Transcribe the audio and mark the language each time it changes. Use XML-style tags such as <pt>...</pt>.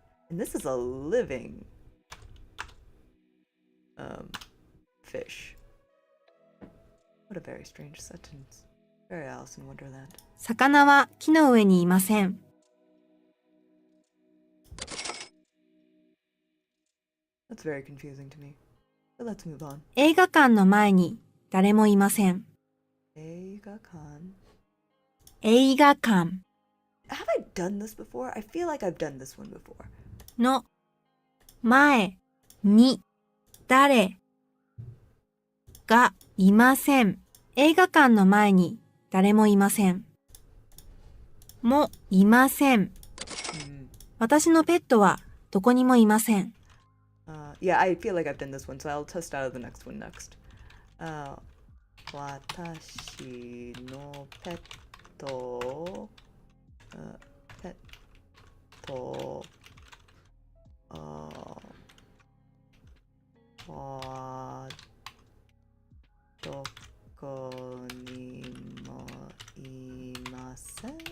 <en>And this is a living fish. What a very strange sentence. Very Alice in Wonderland.</en> <ja>魚は木の上にいません。</ja> <en>That's very confusing to me. But let's move on.</en> <ja>映画館の前に誰もいません。映画館。映画館</ja> <en>Have I done this before? I feel like I've done this one before.</en> <ja>の前に誰がいません。映画館の前に誰もいません。もいません。私のペットはどこにもいません。</ja> <en>Yeah, I feel like I've done this one, so I'll test out of the next one next.</en> <ja>私のペット、はどこにもいません。</ja>